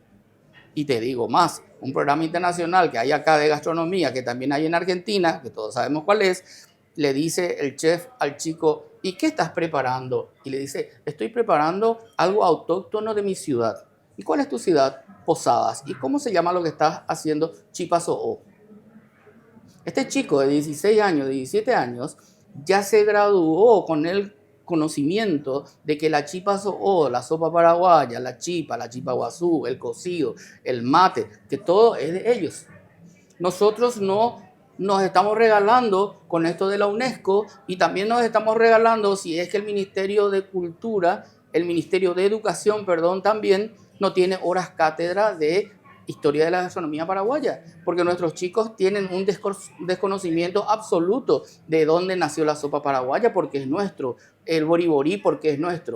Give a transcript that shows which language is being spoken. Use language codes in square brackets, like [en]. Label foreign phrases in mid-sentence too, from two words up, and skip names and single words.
[es] Y te digo más, un programa internacional que hay acá de gastronomía, que también hay en Argentina, que todos sabemos cuál es, le dice el chef al chico, ¿y qué estás preparando? Y le dice, estoy preparando algo autóctono de mi ciudad. ¿Y cuál es tu ciudad? Posadas. ¿Y cómo se llama lo que estás haciendo? Chipa so'o. Este chico de 16 años, de 17 años, ya se graduó con el conocimiento de que la chipa so'o, la sopa paraguaya, la chipa guazú, el cocido, el mate, que todo es de ellos. Nosotros no nos estamos regalando con esto de la UNESCO y también nos estamos regalando si es que el Ministerio de Cultura, el Ministerio de Educación, perdón, también no tiene horas cátedra de historia de la gastronomía paraguaya, porque nuestros chicos tienen un desconocimiento absoluto de dónde nació la sopa paraguaya, porque es nuestro, el boriborí, porque es nuestro.